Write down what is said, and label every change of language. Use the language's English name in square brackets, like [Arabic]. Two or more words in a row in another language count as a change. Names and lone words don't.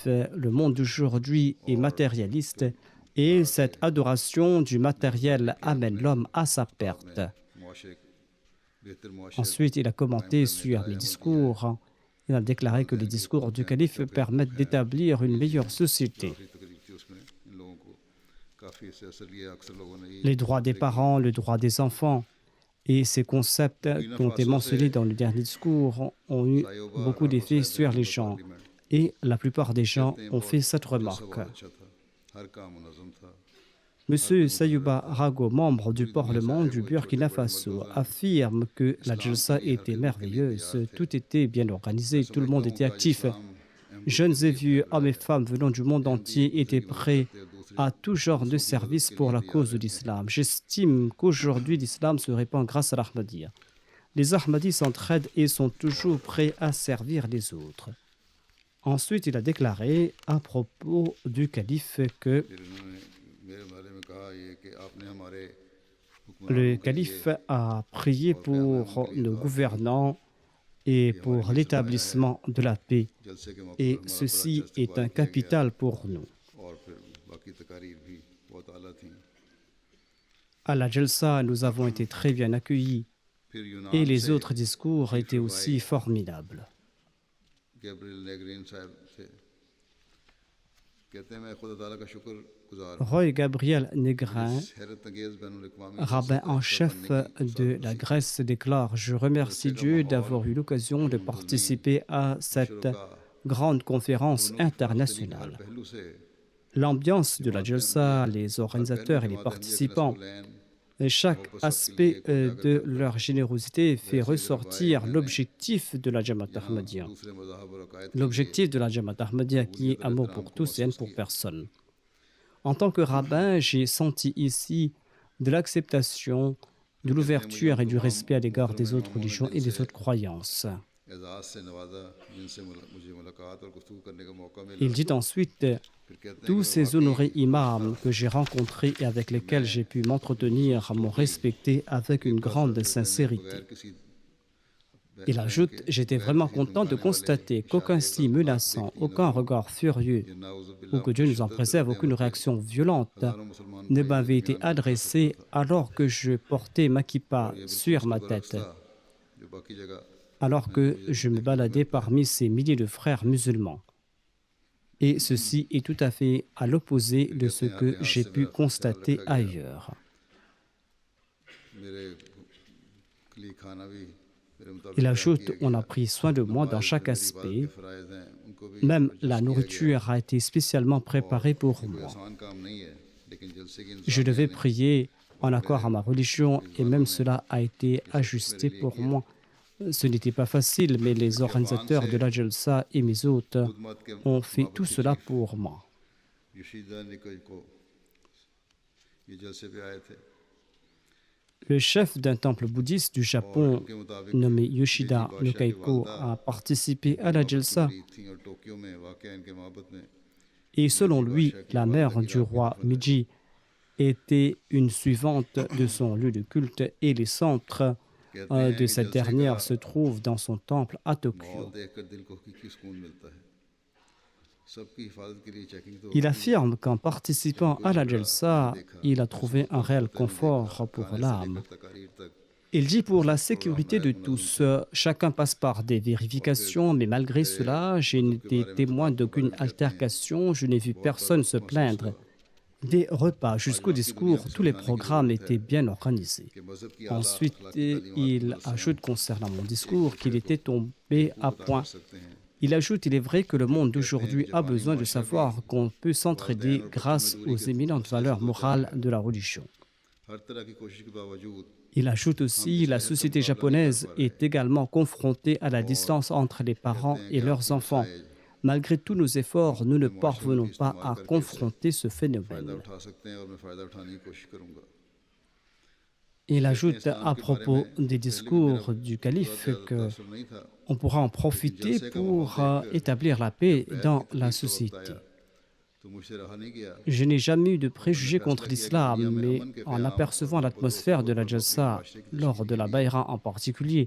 [French] Le monde d'aujourd'hui est matérialiste et cette adoration du matériel amène l'homme à sa perte. Ensuite, il a commenté sur les discours. Il a déclaré que les discours du calife permettent d'établir une meilleure société. [Urdu] کافی اس سے اثر لیا اکثر لوگوں نے یہ [French] les droits des parents, le droit des enfants. Et ces concepts qui ont été mentionnés dans le dernier discours ont eu beaucoup d'effet sur les gens. Et la plupart des gens ont fait cette remarque. [Urdu] اچھا تھا، ہر کام منظم تھا. [French] Monsieur Sayouba Rago, membre du Parlement du Burkina Faso, affirme que la Jalsa était merveilleuse, tout était bien organisé, tout le monde était actif. Jeunes et vieux, hommes et femmes venant du monde entier étaient prêts à tout genre de service pour la cause de l'islam. J'estime qu'aujourd'hui l'islam se répand grâce à l'Ahmadiyya. Les Ahmadis s'entraident et sont toujours prêts à servir les autres. Ensuite, il a déclaré à propos du calife que [Urdu] پھر انہوں نے میرے بارے میں کہا یہ کہ آپ نے ہمارے [French] le calife a prié pour nos gouvernants et pour l'établissement de la paix. [Urdu] جلسے کے موقعے [French] Et [Urdu] پر ہمارا [French] ceci [Urdu] بڑا اچھا [French] est un [Urdu] استقبال کیا گیا [French] capital pour nous. [Urdu] اور پھر باقی تقاریر بھی بہت اعلیٰ تھی. [French] À la Jalsa, nous avons été très bien accueillis [Urdu] پھر یونان [French] et les [Urdu] से [French] autres discours étaient aussi formidables. [Urdu] گیبریل نیگرین صاحب تھے، کہتے ہیں میں خدا تعالیٰ کا شکر گزار [French] Roy Gabriel Negrin, [Urdu] حیرت انگیز بین الاقوامی [French] rabbin en chef de la Grèce, déclare: Je remercie Dieu d'avoir eu l'occasion de participer à cette grande conférence internationale. [Urdu] پہلو سے [French] L'ambiance de la Jalsa, les organisateurs et les participants, et chaque aspect de leur générosité fait ressortir l'objectif de la Jamaat Ahmadiyya. [Urdu] دوسرے مذاہب اور عقائد [French] L'objectif de la Jamaat Ahmadiyya qui est amour pour tous et haine pour personne. En tant que rabbin, j'ai senti ici de l'acceptation, de l'ouverture et du respect à l'égard des autres religions et des autres croyances. [Urdu] اعزاز سے نوازا جن سے مجھے ملاقات اور گفتگو کرنے کا موقع ملا. [French] Il dit ensuite: [Urdu] پھر کہتے ہیں [French] tous ces honorés imams que j'ai rencontrés et avec lesquels j'ai pu m'entretenir m'ont respecté avec une grande sincérité. [Urdu] بغیر کسی [French] Il ajoute: j'étais vraiment content de constater qu'aucun signe menaçant, aucun regard furieux ou que Dieu nous en préserve, aucune réaction violente ne m'avait été adressée alors que je portais ma kippa sur ma tête, [Urdu] جو باقی جگہ [French] alors que je me baladais parmi ces milliers de frères musulmans. Et ceci est tout à fait à l'opposé de ce que j'ai pu constater ailleurs. [Urdu] میرے لیے کھانا بھی میرے مطابق [French] Il ajoute: on a pris soin de moi dans chaque aspect. [Urdu] فرائض ہیں ان کو بھی [French] Même la nourriture a été spécialement préparée pour moi. [Urdu] آسان کام نہیں ہے، لیکن جلسے کی [French] Je devais prier en accord à ma religion et même cela a été ajusté pour moi. Ce n'était pas facile, mais les organisateurs de la Jalsa et mes hôtes [Urdu] خدمت کے [French] ont fait tout cela pour moi. [Urdu] یوشیدا نکوئی کو یہ جلسے پہ آئے تھے. [French] Le chef d'un temple bouddhiste du Japon, [Urdu] ان کے مطابق [French] nommé Yoshida Nukaiko, a participé à la Jalsa [Urdu] تھی اور ٹوکیو میں واقع ان کے معبد میں [French] et selon lui, la mère du roi Meiji était une suivante de son lieu de culte et les centres de cette dernière se trouvent dans son temple à Tokyo. [Urdu] ماحول دیکھ کر دل کو حقیقی سکون ملتا ہے۔ سب کی حفاظت کے لیے چیکنگ تو [French] Il affirme qu'en participant à la Jalsa, il a trouvé un réel confort pour l'âme. [Urdu] تقاریر تک [French] Il dit: pour la sécurité de tous, chacun passe par des vérifications, mais malgré cela, je n'ai été témoin d'aucune altercation, je n'ai vu personne se plaindre. Des repas jusqu'au discours, tous les programmes étaient bien organisés. [Urdu] کہ مذہب کی [French] Ensuite, il ajoute concernant mon discours qu'il était tombé à point. [Urdu] سکتے ہیں. [French] Il ajoute: il est vrai que le monde d'aujourd'hui a besoin de savoir qu'on peut s'entraider grâce aux éminentes valeurs morales de la religion. [Urdu] ہر طرح کی کوشش کے باوجود [French] Il ajoute aussi: la société japonaise est également confrontée à la distance entre les parents et leurs enfants. Malgré tous nos efforts, nous ne parvenons pas à confronter ce [Urdu] फ़ायदा [French] phénomène. [Urdu] اٹھا سکتے ہیں اور میں فائدہ اٹھانے کی کوشش کروں گا. [French] Il ajoute à propos des discours du calife que [Urdu] اثر نہیں تھا, [French] on pourra en profiter pour établir la paix dans la société. [Urdu] تو مجھ سے رہا نہیں گیا. [French] Je n'ai jamais eu de préjugés contre l'islam, mais en apercevant l'atmosphère de la Jalsa, lors de la Bayra en particulier,